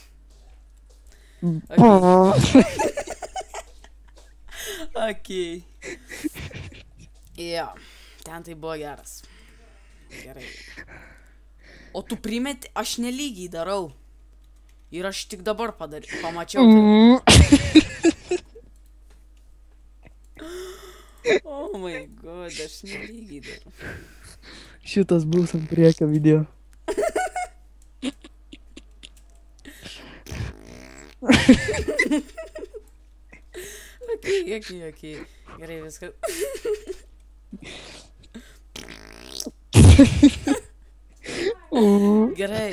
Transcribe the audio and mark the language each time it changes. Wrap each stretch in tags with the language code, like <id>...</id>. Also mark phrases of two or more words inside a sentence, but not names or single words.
<lt>Ok. Jo, ten tai buvo geras. Gerai. O tu primeti, aš nelygiai darau. Ir aš tik dabar pamačiau.</lt> <en>Oh my god,</en> <lt>aš nelygiai darau. Šitas bus ant priekio video. Ok. Gerai, viskas. Gerai.</lt>